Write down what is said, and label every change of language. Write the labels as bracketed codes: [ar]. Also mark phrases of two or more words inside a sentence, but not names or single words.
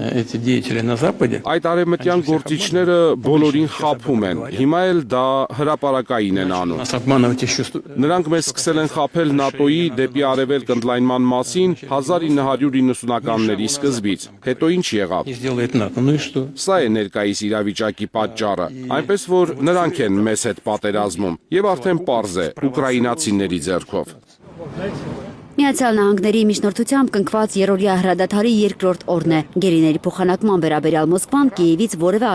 [ru] Эти деятели на Западе... [hy] Այդ արևմտյան գործիչները բոլորին խաբում են, հիմա էլ դա հրապարակային են անում։ [ru] Нас обманывать еще... [hy] Նրանք մեզ սկսել են խաբել ՆԱՏՕ-ի դեպի արևելք ընդլայնման մասին 1990-ականների սկզբից, հետո ինչ եղավ։ [ru] Не сделает НАТО, ну и что? [hy] Սա է ներկայիս իրավիճակի պատճառը, այնպես որ նրանք են մեզ հետ պատերազմում, եւ արդեն պարզ է, ուկրաինացիների ձեռքով։ Միացյալ Նահանգների միջնորդությամբ կնքված երրորդյա հրադադարի երկրորդ օրն է։ Գերիների փոխանակման վերաբերյալ Մոսկվան Կիևից որևէ